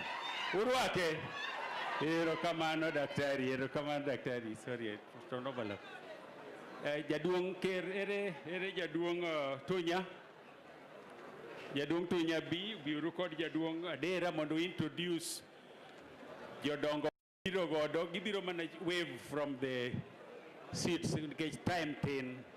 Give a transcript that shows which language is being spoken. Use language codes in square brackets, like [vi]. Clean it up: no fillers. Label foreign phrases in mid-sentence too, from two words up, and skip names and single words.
[luo] Urwake. Erokamano daktari. Sorry, tono bala. Jaduong ker ere jaduong Tunya. Jaduong Tunya biuru kod Jaduong Adera mondo introduce jodongo biro godo gibiro mana [en] wave from the seats [luo] nikech time tin.